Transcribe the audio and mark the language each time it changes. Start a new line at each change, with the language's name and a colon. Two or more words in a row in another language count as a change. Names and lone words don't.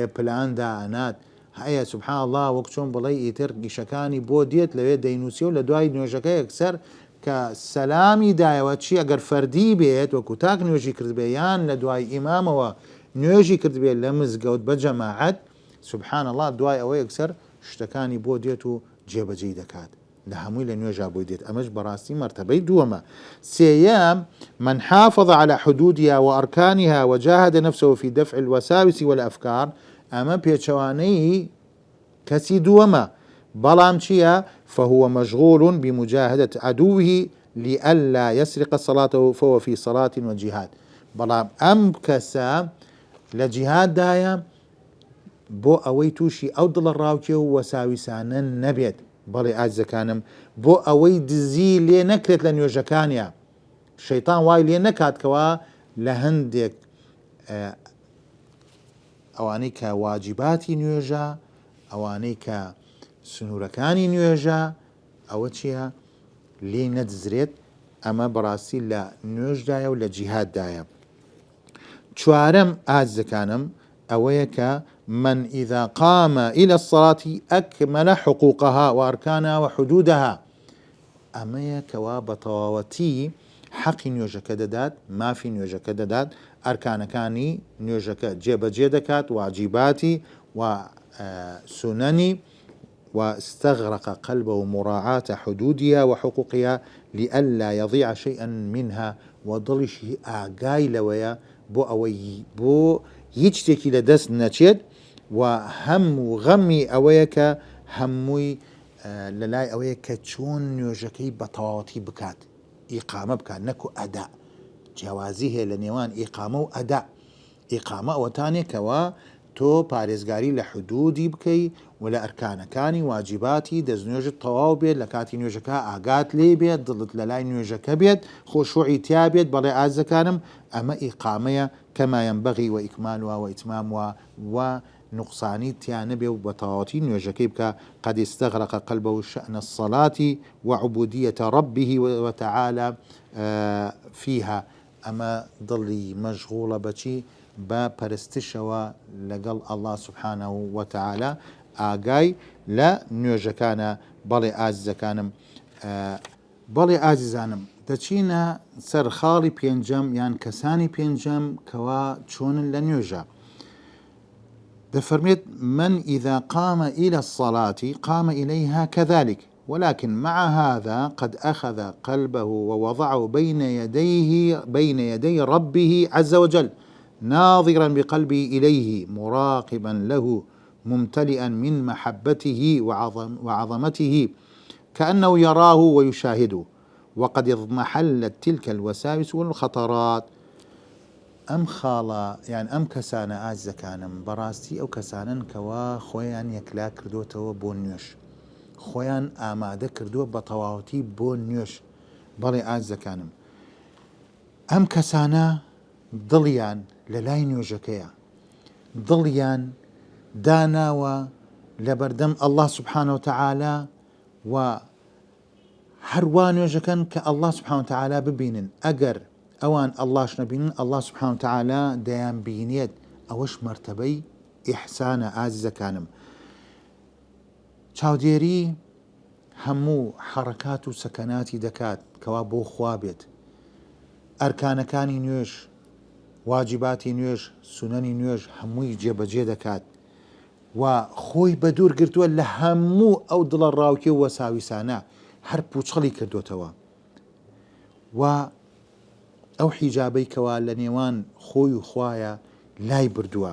Central Kurdish: پلاندا ئەنات هەیە
Arabic: سبحان الله
Central Kurdish: وەک چۆن بڵێ ئیتر گیشەکانی بۆ دێت لەوێ دەینووسی و لە دوای نوێژەکە یەکسەر کە سەلامی دایەوە چی ئەگەر فەردی بێت وەکو تاک نوێژی کردبێ یان لە دوای ئیمامەوە نوێژی کردبێت لە مزگەوت بە جەماعەت
Arabic: سبحان الله
Central Kurdish: دوای ئەوە یەکسەر شتەکانی بۆ دێت و جێبەجێ دەکات لە هەمووی لە نوێژا بۆی دێت ئەمەش بەڕاستی مرتبەی دووەمە.
Arabic: سێیەم من حافظ على حدودها وأركانها وجاهد نفسه في دفع الوساوس والأفكار
Central Kurdish: ئەمە پێچەوانەی کەسی دووەمە بەڵام چییە
Arabic: فهو مشغول بمجاهدة عدوه لئلا يسرق صلاته فهو في صلاة وجهاد
Central Kurdish: بەڵام ئەم کەسە لە جیهاددایە بۆ ئەوەی تووشی ئەو دڵە ڕاوکێ و وەساویسانە نەبێت بەڵێ ئازەکانم بۆ ئەوەی دزی لێ نەکرێت لە نوێژەکانیە شەیتان وای لێ نەکاتکەوە لە هەندێک ئەوانەی کە واجباتی نوێژە ئەوانەی کە سنوورەکانی نوێژە ئەوە چییە لێ نەدزرێت ئەمە بەڕاستی لە نوێژدایە و لە جیهاددایە. چوارەم ئازەکانم ئەوەیە کە
Arabic: من إذا قام إلى الصلاة أكمل حقوقها وأركانها وحدودها
Central Kurdish: ئەمەیە کەوا بە تەواوەتی حەقی نوێژەکە دەدات مافی نوێژەکە دەدات ئەرکانەکانی نوێژەکە جێبەجێ دەکات واجباتی و سننی
Arabic: واستغرق قلبه مراعاة حدودها وحقوقها لئلا يضيع شيئا منها
Central Kurdish: وضلش ئاگای لەوەیە بۆ ئەوەی بۆ هیچ شتێکی لە دەست نەچێت و هەموو غەمی ئەوەیە کە هەمووی لە لای ئەوەیە کە چۆن نوێژەکەی بە تەواوەتی بکات ئیقامە بکات نەکو ئەدا جیاوازی هەیە لە نێوان ئیقامە و ئەدا ئیقامە ئەوەتانێکەوە تۆ پارێزگاری لە حدودی بکەی و لە ئەرکانەکانی واجباتی دەستنوێژت تەواو بێت لە کاتی نوێژەکە ئاگات لێ بێت دڵت لە لای نوێژەکە بێت خۆشوعی تیا بێت بەڵێ ئازەکانم ئەمە ئیقامەیە
Arabic: کەما ينبغي وإكمالها وإتمامها
Central Kurdish: ونقصانی تیانە بێ و بە تەواوەتی نوێژەکەی بکە
Arabic: قد استغرق قلبه شأن الصلاة وعبودية ربه وتعالى فيها
Central Kurdish: ئەمە دڵی مەشغوڵە بەچی بە پەرستشەوە لەگەڵ
Arabic: الله سبحانه وتعالى
Central Kurdish: ئاگای لە نوێژەکانە. بەڵێ ئازیزەکانم بەڵێ ئازیزانم دەچینە سەر خاڵی پێنجەم یان کەسانی پێنجەم کەوا چۆنن لە نوێژە.
Arabic: دەفەرمێت من إذا قام إلى الصلاة قام إليها كذلك ولكن مع هذا قد أخذ قلبه ووضعه بين يدي ربه عز وجل ناظرا بقلبه إليه مراقبا له ممتلئا من محبته وعظمته كأنه يراه ويشاهده وقد اضمحلت تلك الوساوس والخطرات.
Central Kurdish: ئەم خاڵە یان ئەم کەسانە ئازەکانم بەڕاستی ئەو کەسانن کەوا خۆیان یەکلا کردوتەوە بۆ نوێش خۆیان ئامادە کردووە بە تەواوەتی بۆ نوێش. بەڵێ ئازەکانم ئەم کەسانە دڵیان لە لای نوێژەکەیە دڵیان داناوە لە بەردەم
Arabic: الله سبحانه وتعالى
Central Kurdish: و هەروە نوێژەکەن کە
Arabic: الله سبحانه وتعالى
Central Kurdish: ببینن ئەگەر ئەوان ئەڵڵاش نەبینن
Arabic: الله سبحانه وتعالى
Central Kurdish: دەیان بینێت ئەوەش مرتبەی ئیحسانە ئازیزەکانم. چاودێری هەموو حەرەکات و سەکەناتی دەکات کەوا بۆ خوا بێت ئەرکانەکانی نوێژ واجباتی نوێژ سونەنی نوێژ هەمووی جێبەجێ دەکات و خۆی بە دوور گرتووە لە هەموو ئەو دڵە ڕاوکێ و وەساویسانە هەر پوچخەڵی کردوتەوە و ئەو حیجابەی کەوا لە نێوان خۆی و خوایە لای بردووە.